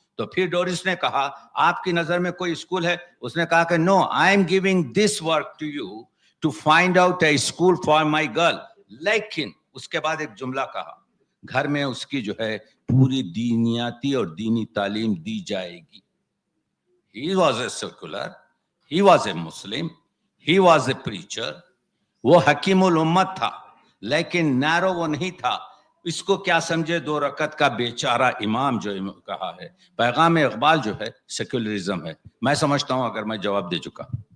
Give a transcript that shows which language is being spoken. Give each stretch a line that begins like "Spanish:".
Hindi: तो फिर डोरिस ने कहा आपकी नजर में कोई स्कूल है? उसने कहा कि
English: No, I am giving this work to you to find out a school for my girl.
Hindi: लेकिन उसके बाद एक जुमला कहा, घर में उसकी जो है पूरी दीनियाती और दीनी तालीम दी जाएगी।
English: He was a secular, he was a Muslim, he was a preacher.
Hindi: वो हकीमुल उम्मत था, लेकिन नैरो वो नहीं था। इसको क्या समझे दो रकत का बेचारा इमाम जो कहा है। पैगाम इकबाल जो है सेक्युलरिज्म है। मैं समझता हूं अगर मैं जवाब दे चुका।